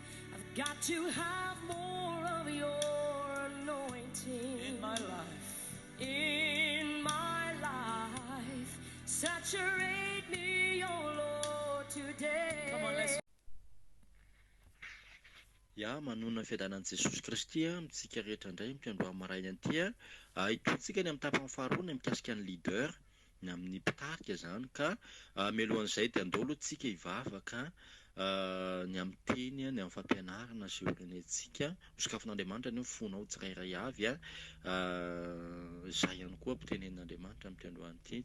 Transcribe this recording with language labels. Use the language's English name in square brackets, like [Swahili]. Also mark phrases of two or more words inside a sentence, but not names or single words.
[English] I've got to have more of your anointing in my life. In my life. Saturate me, oh Lord, today. Come on, let's [Malagasy] Ya manona fiadanan'i Jesosy Kristy amintsika rehetra indray mpiandro maraina anty hitontsika ny amin'ny tapany faharoa ny mikasika ny leader ny amin'ny mpitarika zany ka mialohan'izay dia andao aloha tsika hivavaka ny amin'ny teny ny amin'ny fampianarana sy orenentsika sokafon'Andriamanitra ny fonao tsirairay avy zay ihany koa mpitenenin'Andriamanitra amin'ity androany ity.